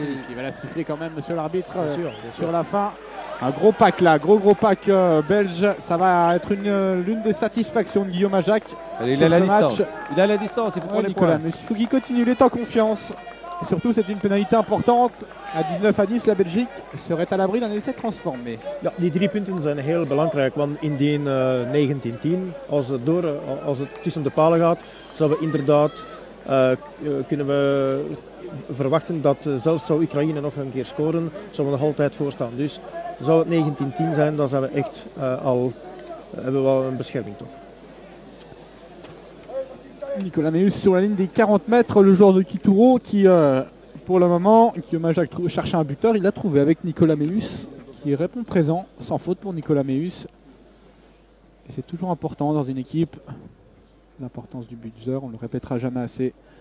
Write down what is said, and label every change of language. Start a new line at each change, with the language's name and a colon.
French: Il va la siffler quand même, monsieur l'arbitre, sur la fin. Un gros pack là, gros pack belge, ça va être l'une des satisfactions de Guillaume Ajac. Il a la distance, il faut prendre les points. Mais il faut qu'il continue, il est en confiance. Et surtout, c'est une pénalité importante. À 19-10, la Belgique serait à l'abri d'un essai transformé.
Dutch: Ja, die 3 punten zijn heel belangrijk, want indien 19-10, als het tussen de palen gaat, zouden we inderdaad kunnen we verwachten dat zelfs zou Oekraïne nog een keer scoren, zouden we nog altijd voorstaan. Dus zou het 19-10 zijn, dan zijn we echt hebben we wel een bescherming toch.
French: Nicolas Méus sur la ligne des 40 mètres, le joueur de Kituro qui, pour le moment, Guillaume Ajac cherchait un buteur, il l'a trouvé avec Nicolas Méus qui répond présent, sans faute pour Nicolas Méus. Et c'est toujours important dans une équipe, l'importance du buzzer, on ne le répétera jamais assez.